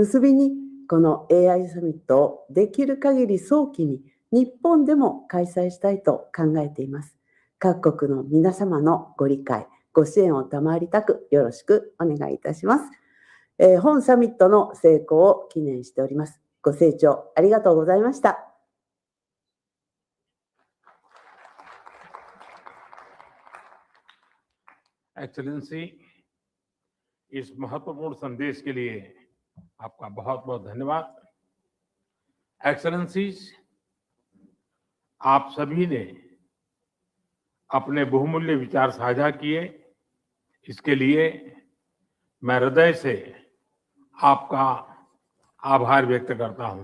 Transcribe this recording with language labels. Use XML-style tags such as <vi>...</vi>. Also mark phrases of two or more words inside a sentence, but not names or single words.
<ja>結びに、この AI サミットをできる限り早期に日本でも開催したいと考えています。各国の皆様のご理解、ご支援を賜りたくよろしくお願いいたします。本サミットの成功を記念しております。ご清聴ありがとうございました。</ja> <hi>एक्सेलेंसी, इस महत्वपूर्ण संदेश के लिए आपका बहुत बहुत धन्यवाद। एक्सेलेंसीज, आप सभी ने अपने बहुमूल्य विचार साझा किए, इसके लिए मैं हृदय से आपका आभार व्यक्त करता हूं।</hi>